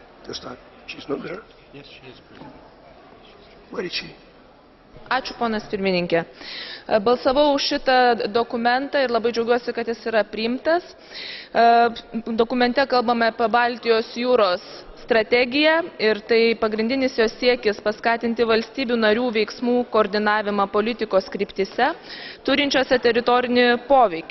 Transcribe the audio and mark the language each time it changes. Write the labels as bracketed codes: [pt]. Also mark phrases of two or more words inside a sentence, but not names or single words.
[en] Start. She's not there? Yes, she is present. Where is she? [lt] Ačiū, ponas pirmininkė. Balsavau už šitą dokumentą ir labai džiaugiuosi, kad jis yra priimtas. Dokumente kalbame apie Baltijos jūros strategiją ir tai pagrindinis jos siekis paskatinti valstybių narių veiksmų koordinavimą politikos kryptyse, turinčiose teritorinį poveikį.